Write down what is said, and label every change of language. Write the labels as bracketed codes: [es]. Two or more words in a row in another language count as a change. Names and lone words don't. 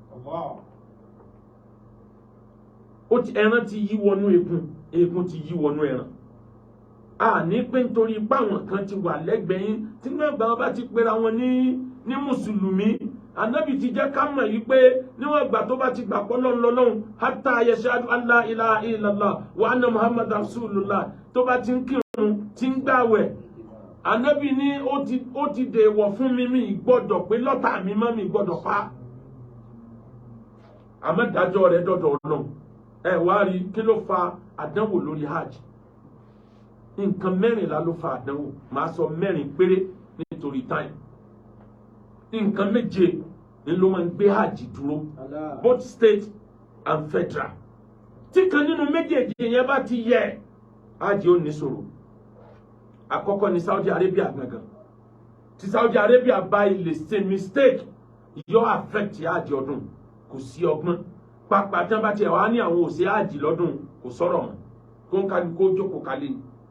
[yo] ẹran ti yí wọnú eegun ti yí wọnú ẹran a ní pé nítorí páwọn kan ti wà lẹ́gbẹ̀ẹ́ yín tí wọ́n gbà wọn bá ti pera wọn ní mùsùlùmí Ànábì ti jẹ́ ká mọ̀ yìí pé níwọ̀n ìgbà tó bá ti gbà pọ́ lọ́lọ́run [ar] حتى يشهد أن لا إله إلا الله وأن محمدا رسول الله [yo] tó bá ti ń kírun ti ń gbàwẹ̀ Ànábì ní ó ti dèèwọ̀ fún mi gbọ́dọ̀ pé lọ́tà mi mọ́ mi gbọ́dọ̀ pa àmọ́ ìdájọ́ rẹ̀ dọ̀dọ̀ Ọlọ́run ẹ wá rí kí ló fa àdánwò lórí hajj nǹkan 14 ló fa àdánwò màá sọ 4 péré nítorí time nǹkan 7 ni ló máa ń gbé hajj dúró [en] both state and federal [yo] tí kan nínú méjèèjì yẹn bá ti yẹ hajj ó ní ṣòro àkọ́kọ́ ní Saudi Arabia gangan tí Saudi Arabia bá ilé ṣe mistake yóò affect hajj ọdún kò sí ọgbọ́n pàápàá tí wọ́n bá tiẹ̀ wá ní àwọn òsè hajj lọ́dún kò sọ̀rọ̀ mọ́ kó ń kájú kó jókòó kalẹ̀ ni